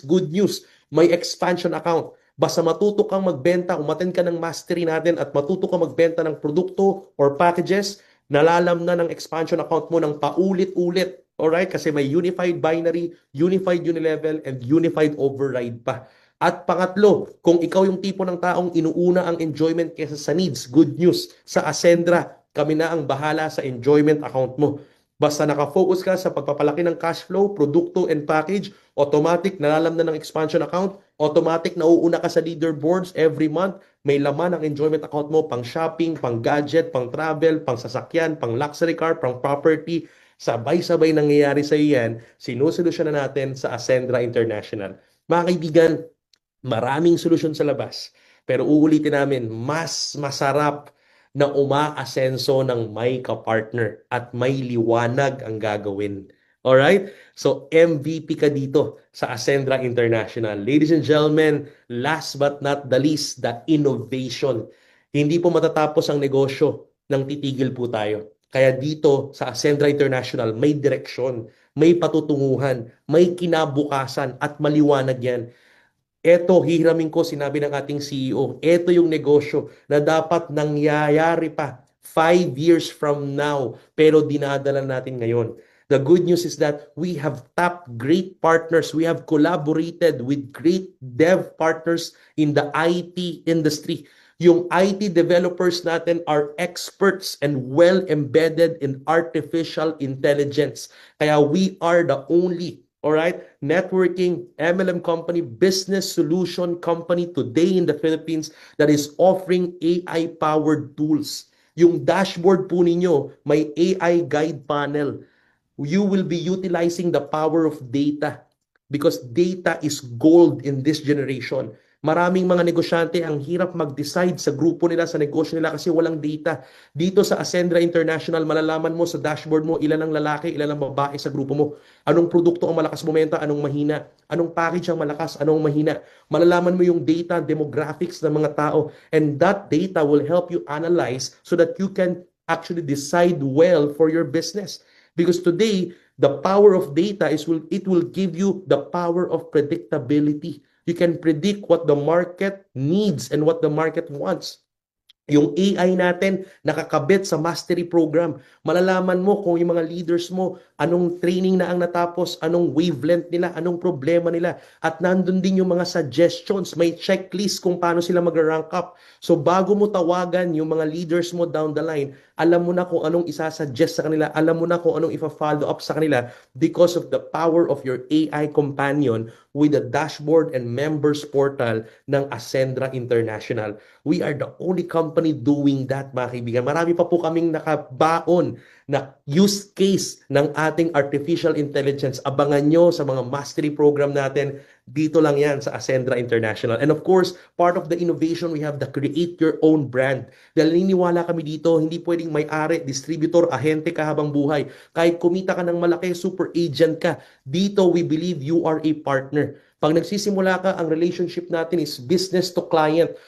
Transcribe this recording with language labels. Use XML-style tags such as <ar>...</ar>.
<tl>Good news, may expansion account. Basta matuto kang magbenta, umattend ka ng mastery natin at matuto kang magbenta ng produkto or packages, nalalam na ng expansion account mo ng paulit-ulit.</tl> <en>Alright?</en> <tl>Kasi may unified binary, unified unilevel, and unified override pa. At pangatlo, kung ikaw yung tipo ng taong inuuna ang enjoyment kaysa sa needs, good news, sa Ascendra, kami na ang bahala sa enjoyment account mo. Basta nakafocus ka sa pagpapalaki ng cash flow, produkto, and package, automatic nalalam na ng expansion account, automatic nauuna ka sa leaderboards every month, may laman ang enjoyment account mo, pang shopping, pang gadget, pang travel, pang sasakyan, pang luxury car, pang property, sabay-sabay nangyayari sa iyo yan, sinusolusyon na natin sa Ascendra International. Mga kaibigan, maraming solusyon sa labas. Pero uulitin namin, mas masarap na umaasenso ng may kapartner at may liwanag ang gagawin.</tl> <en>Alright?</en> <tl>So, MVP ka dito sa Ascendra International.</tl> <en>Ladies and gentlemen, last but not the least, the innovation.</en> <tl>Hindi po matatapos ang negosyo nang titigil po tayo. Kaya dito sa Ascendra International, may direksyon, may patutunguhan, may kinabukasan at maliwanag yan. Eto, hihiramin ko, sinabi ng ating CEO, eto yung negosyo na dapat nangyayari pa</tl> <en>5 years from now,</en> <tl>pero dinadala natin ngayon.</tl> <en>The good news is that we have tapped great partners. We have collaborated with great dev partners in the IT industry. Yung IT developers natin are experts and well embedded in artificial intelligence. Kaya we are the only networking MLM company, business solution company today in the Philippines that is offering AI-powered tools.</en> <tl>Yung dashboard po ninyo, may AI guide panel.</tl> <en>You will be utilizing the power of data because data is gold in this generation.</en> <tl>Maraming mga negosyante ang hirap mag-decide sa grupo nila, sa negosyo nila kasi walang data. Dito sa Ascendra International, malalaman mo sa dashboard mo ilan ang lalaki, ilan ang babae sa grupo mo. Anong produkto ang malakas bumenta, anong mahina. Anong package ang malakas, anong mahina. Malalaman mo yung data, demographics ng mga tao.</tl> <en>And that data will help you analyze so that you can actually decide well for your business. Because today, the power of data it will give you the power of predictability. You can predict what the market needs and what the market wants.</en> <tl>Yung AI natin nakakabit sa mastery program. Malalaman mo kung yung mga leaders mo, anong training na ang natapos, anong wavelength nila, anong problema nila. At nandun din yung mga suggestions, may checklist kung paano sila mag-rank up. So bago mo tawagan yung mga leaders mo down the line, alam mo na kung anong isasuggest sa kanila, alam mo na kung anong ifa-follow up sa kanila</tl> <en>because of the power of your AI companion with the dashboard and members portal</en> <tl>ng Ascendra International.</tl> <en>We are the only company doing that,</en> <tl>mga kaibigan. Marami pa po kaming nakabaon na use case ng ating artificial intelligence. Abangan nyo sa mga mastery program natin. Dito lang yan sa Ascendra International.</tl> <en>And of course, part of the innovation, we have the create your own brand.</en> <tl>Dahil naniniwala kami dito, hindi pwedeng may-ari, distributor, ahente ka habang buhay. Kahit kumita ka ng malaki, super agent ka.</tl> <en>Dito, we believe you are a partner.</en> <tl>Pag nagsisimula ka, ang</tl> <en>relationship natin is business to client.</en>